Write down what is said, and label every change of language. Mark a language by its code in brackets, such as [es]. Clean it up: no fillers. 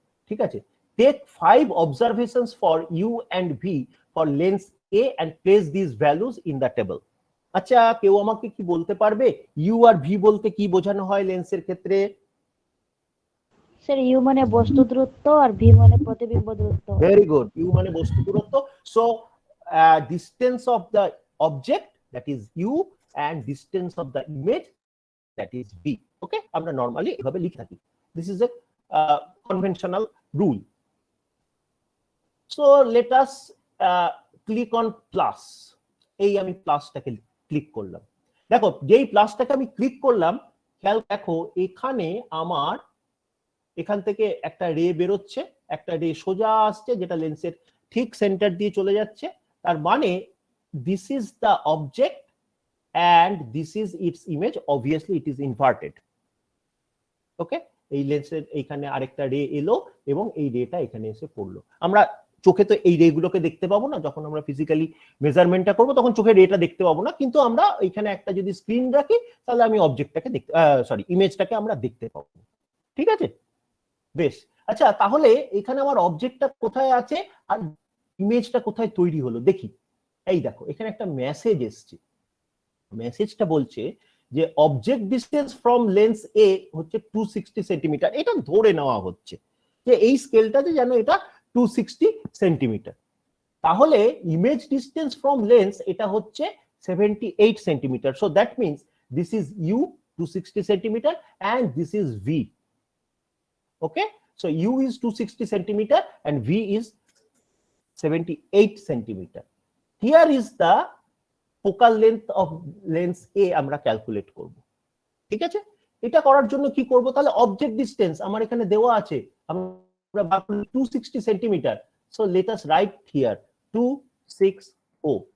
[bn] ঠিক আছে, [en] take 5 observations for U and V for lens A and place these values in the table. [bn] আচ্ছা, কেউ আমাকে কি বলতে পারবে ইউ আর ভি বলতে কি বোঝানো হয় লেন্সের ক্ষেত্রে? স্যার ইউ মানে বস্তু দূরত্ব আর ভি মানে প্রতিবিম্ব দূরত্ব। [en] very good, [bn] ইউ মানে বস্তু দূরত্ব। [en] So distance of the object, that is u, and distance of the image, that is V. Okay, [bn] আমরা নরমালি এভাবে লিখে থাকি, [en] This is a conventional rule. So let us click on plus. [bn] এই আমি প্লাসটাকে click করলাম। দেখো যেই প্লাসটাকে আমি ক্লিক করলাম, খেয়াল দেখো এখানে আমার এখান থেকে একটা রে বেরোচ্ছে, একটা রে সোজা আসছে যেটা লেন্সের ঠিক সেন্টার দিয়ে চলে যাচ্ছে। তার মানে [en] This is the object and this is its image, obviously it is inverted. [bn] ওকে, এই লেন্সের এইখানে আরেকটা রে এলো এবং এই রেটা এখানে এসে পড়লো। আমরা চোখে তো এই রে গুলোকে দেখতে পাবো না, যখন আমরা ফিজিক্যালি মেজারমেন্টটা করবো তখন চোখে রেটা দেখতে পাবো না, কিন্তু আমরা এখানে একটা যদি স্ক্রিন রাখি তাহলে আমি অবজেক্টটাকে দেখতে ইমেজটাকে আমরা দেখতে পাবো। ঠিক আছে, বেশ। আচ্ছা, তাহলে এখানে আমার অবজেক্টটা কোথায় আছে আর ইমেজটা কোথায় তৈরি হলো দেখি। এই দেখো এখানে একটা মেসেজ এসছে, মেসেজটা বলছে যে অবজেক্ট ডিসটেন্স ফ্রম লেন্স এ হচ্ছে 260 সেন্টিমিটার। এটা ধরে নেওয়া হচ্ছে যে এই স্কেলটাতে যেন এটা 260 সেন্টিমিটার। তাহলে ইমেজ ডিসটেন্স ফ্রম লেন্স এটা হচ্ছে 78 centimetre. [en] So that means this is U 260 centimetre and this is v. Okay, so u is 260 centimeter and v is 78 centimeter. Here is the focal length of lens এ [bn] আমরা calculate করব। ঠিক আছে, এটা করার জন্য কি করব, তাহলে অবজেক্ট ডিসটেন্স আমার এখানে দেওয়া আছে, আমরা বার করি 260 centimetre. [en] So let us write here 260।